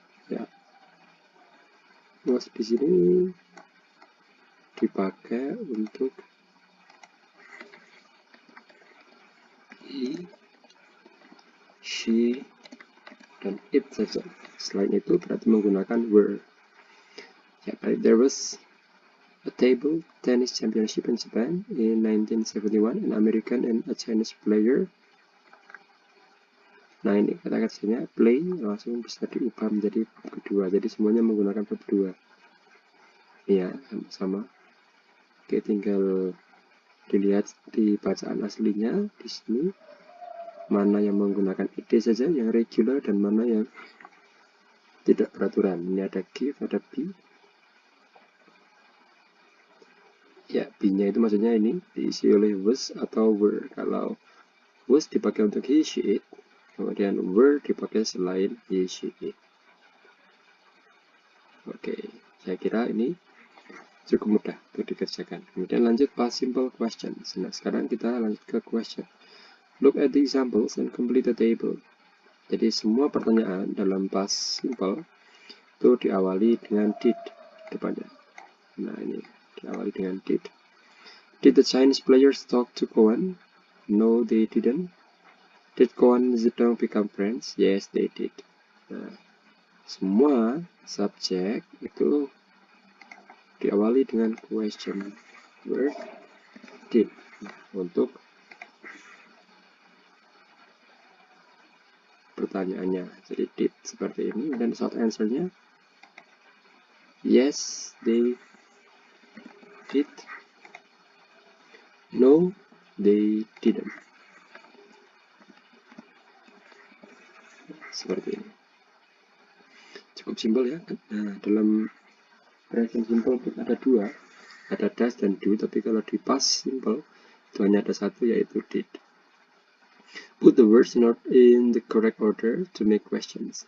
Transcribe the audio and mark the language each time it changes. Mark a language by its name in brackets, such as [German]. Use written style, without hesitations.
[Indonesian] Ya, was di sini dipakai untuk he, she, dan it saja. Selain itu berarti menggunakan were. [English] Ya, there was a table tennis championship in Japan in 1971. An American and a Chinese player. [Indonesian] Nah, ini kata-katanya play langsung bisa diubah menjadi verb kedua. Jadi semuanya menggunakan verb kedua. Ya, sama. Oke, tinggal dilihat di bacaan aslinya di sini mana yang menggunakan ed saja, yang regular, dan mana yang tidak beraturan. Ini ada give, ada be. Ya, be-nya itu maksudnya ini diisi oleh was atau were. Kalau was dipakai untuk he, she, it, kemudian were dipakai selain he, she, it. Oke, saya kira ini cukup mudah untuk dikerjakan. Kemudian lanjut past simple questions. Nah, sekarang kita lanjut ke question. [English] Look at the examples and complete the table. [Indonesian] Jadi semua pertanyaan dalam past simple itu diawali dengan did depannya. Nah, ini diawali dengan did. [English] Did the Chinese players talk to Koan? No, they didn't. Did Koan and Zedong become friends? Yes, they did. [Indonesian] Nah, semua subjek itu diawali dengan question word did untuk pertanyaannya. Jadi did seperti ini, dan short answer-nya [English] yes, they did. No, they didn't. [Indonesian] Seperti ini. Cukup simpel ya. Nah, dalam present simple ada dua, ada does dan do, tapi kalau di past simple itu hanya ada satu, yaitu did. [English] Put the words in the correct order to make questions.